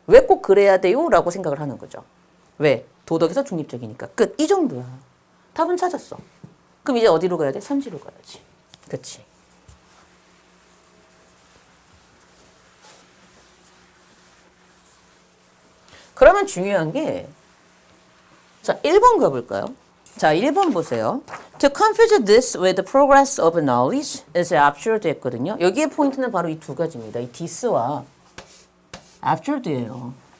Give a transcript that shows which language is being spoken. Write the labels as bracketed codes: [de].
[ko] 왜 꼭 그래야 돼요? 라고 생각을 하는 거죠. 왜? 도덕에서 중립적이니까. 끝. 이 정도야. 답은 찾았어. 그럼 이제 어디로 가야 돼? 선지로 가야지. 그치? 그러면 중요한 게 자, 1번 가볼까요? 자, 1번 보세요. [en] To confuse this with the progress of knowledge is absurd [ko] 했거든요. 여기에 포인트는 바로 이 두 가지입니다. 이 this와 absurd예요.